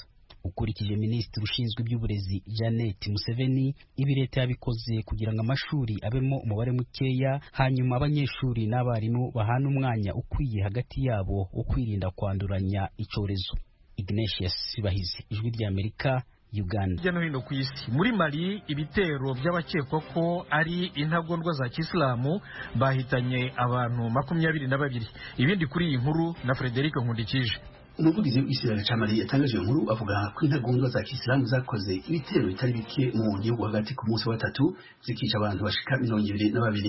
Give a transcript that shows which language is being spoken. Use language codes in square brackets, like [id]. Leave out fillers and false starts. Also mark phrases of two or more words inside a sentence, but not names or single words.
[rw] Ukurikije Minisitiri ushinzwe iby'uburezi Janet Museveni, ibi leta yabikoze kugira ngo amashuri abemo umubare mukeya, hanyuma abanyeshuri n'abarimu bahana umwanya ukwiye hagati yabo ukwirinda kwanduranya icyorezo. Ignatius Sibahizi, Ijwi ry'Amerika, Uganda. Hirya no hino ku isi, muri Mali, ibitero by'abakekwa ko ari intagondwa za Kisilamu bahitanye abantu 22. Ibindi kuri iyi nkuru na Frederic Nkundikije. Umuvugizi w'Isiraheli ca Mali yatangaje iyo nkuru avuga ko intagondwa za Kisilamu zakoze ibitero bitari bike mu gihugu hagati ku munsi wa 3 zikica abantu bashika 22.